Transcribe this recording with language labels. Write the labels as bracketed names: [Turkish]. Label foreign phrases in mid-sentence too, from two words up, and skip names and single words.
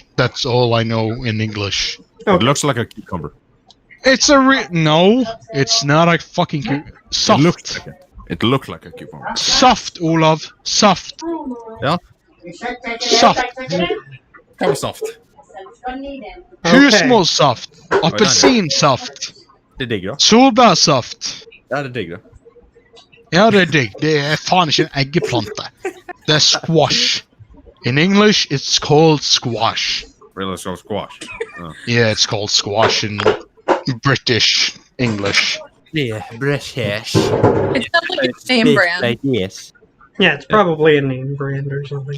[English] That's all I know in English. It looks like a cucumber. It's no, it's not a fucking soft. It looked like a cucumber. Soft, Olav. Soft. Yeah. Soft. How soft? [Swedish] Hur små saft? Apelsinsaft? Det är digg då. [Norwegian] Solbærsaft? [Swedish] Ja, det är digg då. [Norwegian] Ja, det er digg. Det er faen ikke en eggeplante. Det er squash. [English] In English, it's called squash. Really, it's called squash. Yeah, it's called squash in British English. Yeah, British. It sounds like a name brand. Yes. Yeah, it's probably a name brand or something.